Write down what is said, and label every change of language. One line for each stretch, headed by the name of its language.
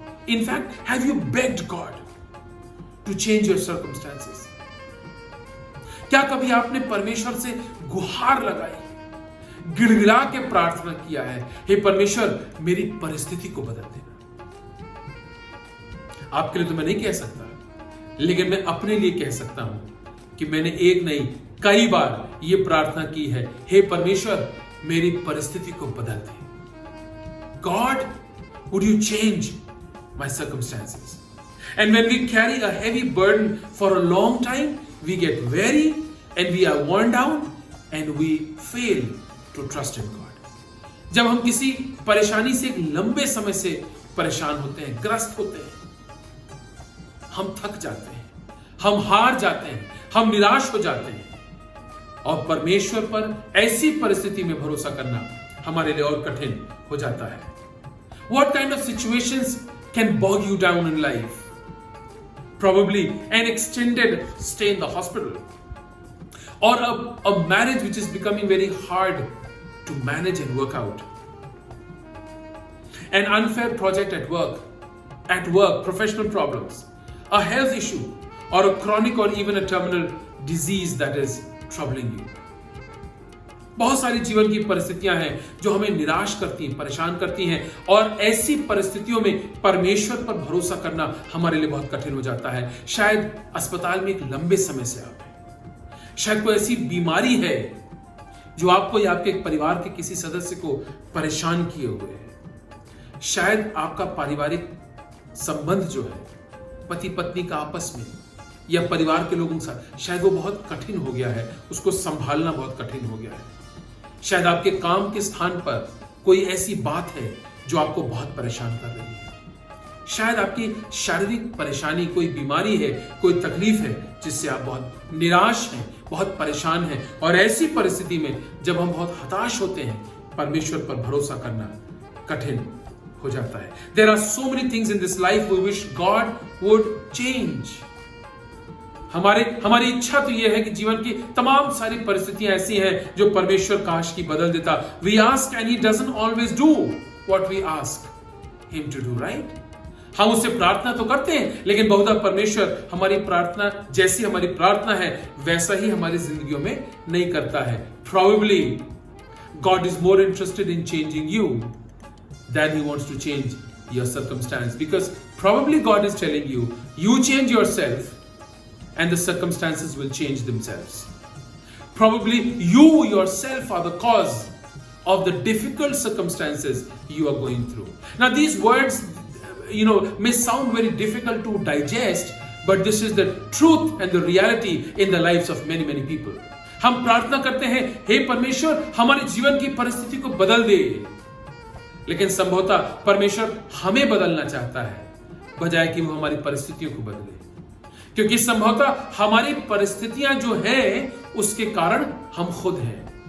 English: In fact, have you begged God to change your circumstances?
Hindi: क्या कभी आपने परमेश्वर से गुहार लगाई गिड़गिड़ा के प्रार्थना किया है, हे परमेश्वर मेरी परिस्थिति को बदल देना। आपके लिए तो मैं नहीं कह सकता, लेकिन मैं अपने लिए कह सकता हूं कि मैंने एक नहीं कई बार यह प्रार्थना की है, हे परमेश्वर मेरी परिस्थिति को बदल दे।
English: God, would you change my circumstances? And when we carry a heavy burden for a long time, we get weary and we are worn down and we fail to trust in God.
Hindi: जब हम किसी परेशानी से एक लंबे समय से परेशान होते हैं, ग्रस्त होते हैं, हम थक जाते हैं, हम हार जाते हैं, हम निराश हो जाते हैं, और परमेश्वर पर ऐसी परिस्थिति में भरोसा करना हमारे लिए और कठिन हो जाता है।
English: What kind of situations can bog you down in life? Probably an extended stay in the hospital, or a marriage which is becoming very hard to manage and work out. An unfair project at work, professional problems, a health issue, or a chronic or even a terminal disease that is troubling you.
Hindi: बहुत सारी जीवन की परिस्थितियां हैं जो हमें निराश करती हैं, परेशान करती हैं, और ऐसी परिस्थितियों में परमेश्वर पर भरोसा करना हमारे लिए बहुत कठिन हो जाता है। शायद अस्पताल में एक लंबे समय से आप हैं, शायद कोई ऐसी बीमारी है जो आपको या आपके परिवार के किसी सदस्य को परेशान किए हुए है। शायद आपका पारिवारिक संबंध जो है पति पत्नी का आपस में या परिवार के लोगों के साथ, शायद वो बहुत कठिन हो गया है, उसको संभालना बहुत कठिन हो गया है। शायद आपके काम के स्थान पर कोई ऐसी बात है जो आपको बहुत परेशान कर रही है। शायद आपकी शारीरिक परेशानी, कोई बीमारी है, कोई तकलीफ है जिससे आप बहुत निराश हैं, बहुत परेशान हैं, और ऐसी परिस्थिति में जब हम बहुत हताश होते हैं, परमेश्वर पर भरोसा करना कठिन हो जाता है।
English: There are so many things in this life we wish God would change.
Hindi: हमारी इच्छा तो यह है कि जीवन की तमाम सारी परिस्थितियां ऐसी हैं जो परमेश्वर काश की बदल देता।
English: We ask and he doesn't always do what we ask him to do, right?
Hindi: हम उससे प्रार्थना तो करते हैं, लेकिन बहुधा परमेश्वर हमारी प्रार्थना, जैसी हमारी प्रार्थना है वैसा ही हमारी जिंदगियों में नहीं करता है।
English: Probably God is more interested in changing you than he wants to change your circumstance, because probably God is telling you, you change yourself and the circumstances will change themselves. Probably you yourself are the cause of the difficult circumstances you are going through. Now these words, may sound very difficult to digest, but this is the truth and the reality in the lives of many people.
Hindi: हम प्रार्थना करते हैं, हे परमेश्वर हमारे जीवन की परिस्थिति को बदल दे, लेकिन संभवतः परमेश्वर हमें बदलना चाहता है बजाय कि वो हमारी परिस्थितियों को बदले, क्योंकि संभवतः हमारी परिस्थितियां जो हैं उसके कारण हम खुद हैं।